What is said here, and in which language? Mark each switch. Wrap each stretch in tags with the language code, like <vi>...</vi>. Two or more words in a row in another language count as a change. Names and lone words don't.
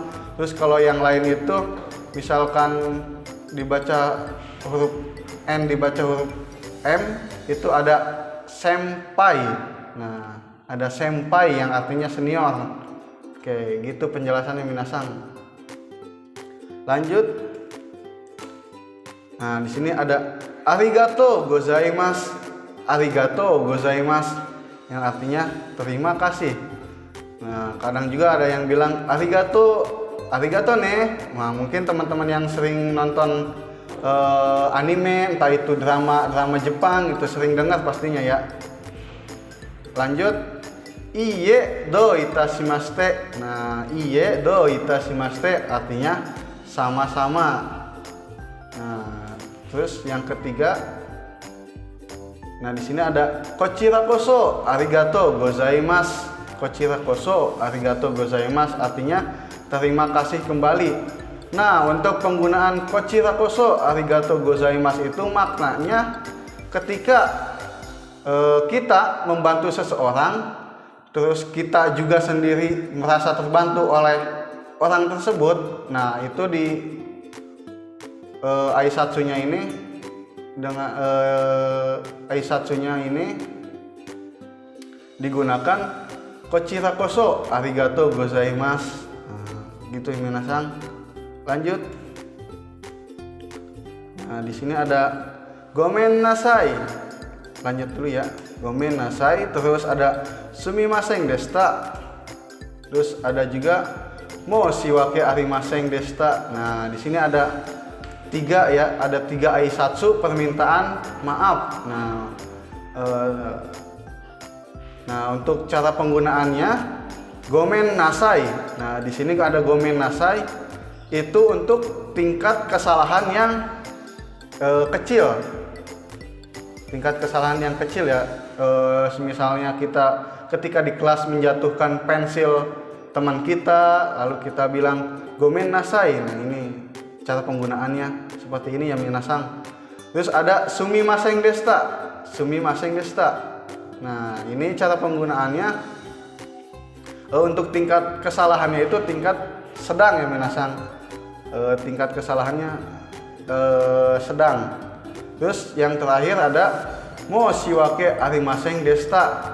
<id>Terus kalau yang lain itu misalkan dibaca huruf N dibaca huruf M, itu ada senpai. Nah, ada senpai yang artinya senior. Oke, gitu penjelasannya minasang. Lanjut. Nah, di sini ada</id> <ja>ありがとうございます. ありがとうございます</ja> <id>yang artinya terima kasih. Nah, kadang juga ada yang bilang</id> <ja>ありがとうね.</ja> <id>Nah, mungkin teman-teman yang sering nonton anime, entah itu drama Jepang, itu sering dengar pastinya ya. Lanjut,</id> <ja>いいえ、どういたしまして.</ja> <id>Nah,</id> <ja>いいえ、どういたしまして</ja> <id>artinya sama-sama. Nah, terus yang ketiga, nah di sini ada</id> <ja>こちらこそありがとうございます. こちらこそありがとうございます</ja> <id>artinya terima kasih kembali. Nah, untuk penggunaan</id> <ja>こちらこそありがとうございます</ja> <id>itu maknanya ketika kita membantu seseorang, terus kita juga sendiri merasa terbantu oleh orang tersebut. Nah, itu di Aisatsunya ini dengan Aisatsunya ini digunakan</id> <ja>こちらこそありがとうございます.</ja> <id>Nah, gitu ya minasang. Lanjut. Nah, di sini ada</id> <ja>ごめんなさい.</ja> <id>Lanjut dulu ya.</id> <ja>ごめんなさい,</ja> <id>terus ada</id> <ja>すみませんでした,</ja> <id>terus ada juga</id> <ja>申し訳ありませんでした.</ja> <id>Nah di sini ada 3 ya, ada 3 aisatsu, permintaan maaf. Nah untuk cara penggunaannya</id> <ja>ごめんなさい.</ja> <id>Nah di sini ada</id> <ja>ごめんなさい</ja> <id>itu untuk tingkat kesalahan yang kecil. Tingkat kesalahan yang kecil ya. Misalnya kita ketika di kelas menjatuhkan pensil teman kita, lalu kita bilang</id> <ja>ごめんなさい.</ja> <id>Nah ini cara penggunaannya seperti ini ya minasang. Terus ada</id> <ja>すみませんでした、すみませんでした.</ja> <id>Nah ini cara penggunaannya untuk tingkat kesalahannya itu tingkat sedang ya minasang. Tingkat kesalahannya sedang. Terus yang terakhir ada</id> <ja>申し訳ありませんでした.</ja>